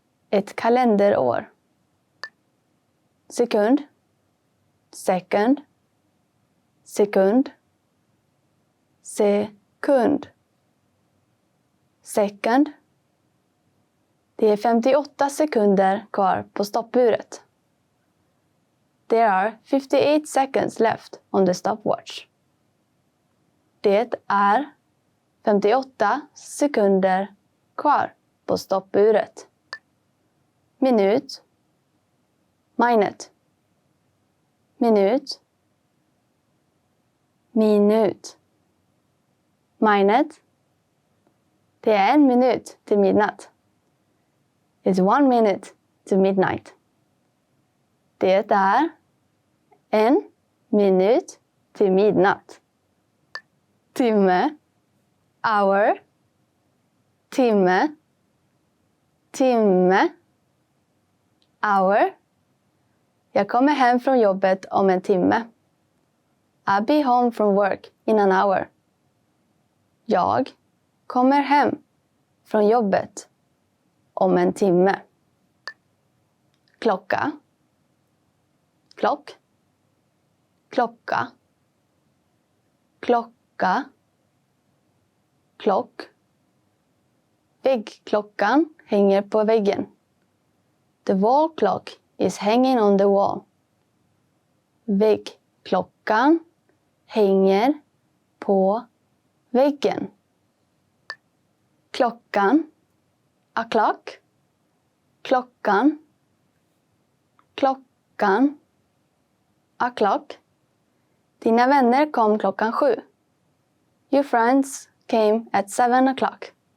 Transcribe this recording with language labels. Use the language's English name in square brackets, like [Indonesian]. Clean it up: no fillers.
[Swedish] Ett kalenderår. Sekund. [English] Second. [Swedish] Sekund. Sekund. [English] Second. [Swedish] Det är 58 sekunder kvar på stoppuret. [English] There are 58 seconds left on the stopwatch. [Swedish] Det är 58 sekunder kvar på stoppuret. Minut. Minut. Minut. Minut. Minut. Det är 1 minut till midnatt. [English] It's 1 minute to midnight. [Swedish] Det är 1 minut till midnatt. Timme. [English] Hour. [Swedish] Timme. Timme. Hour. Jag kommer hem från jobbet om en timme. [English] I'll be home from work in an hour. [Swedish] Jag kommer hem från jobbet om en timme. Klocka. Klock. Klocka. Klocka. Klock. Väggklockan hänger på väggen. [English] The wall clock is hanging on the wall. [Swedish] Väggklockan hänger på väggen. Klockan. [English] A clock. [Swedish] Klockan. Klockan. [English] A clock. [Swedish] Dina vänner kom klockan 7. [English] Your friends came at 7 o'clock.